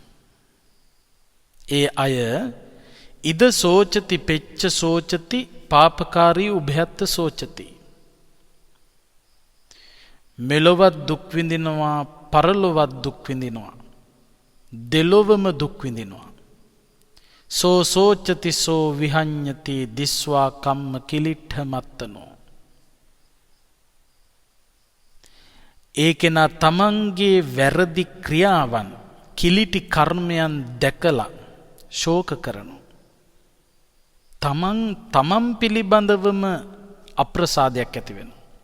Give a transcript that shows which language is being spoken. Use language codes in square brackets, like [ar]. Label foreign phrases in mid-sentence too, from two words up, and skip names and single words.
[si] ඒ අය [pi] ඉද සෝචති පෙච්ච සෝචති පාපකාරී උභයත්ත සෝචති. [si] මෙලොවත් දුක් විඳිනවා, පරලොවත් දුක් විඳිනවා, දෙලොවම දුක් විඳිනවා. [pi] සෝ සෝචති සෝ විහඤ්ඤති දිස්වා කම්ම කිලිට්ඨ මත්තනෝ. [si] ඒ කෙනා තමන්ගේ වැරදි ක්‍රියාවන්, කිලිටි කර්මයන් දැකලා ශෝක කරනවා. තමන් පිළිබඳවම අප්‍රසාදයක් ඇති වෙනවා.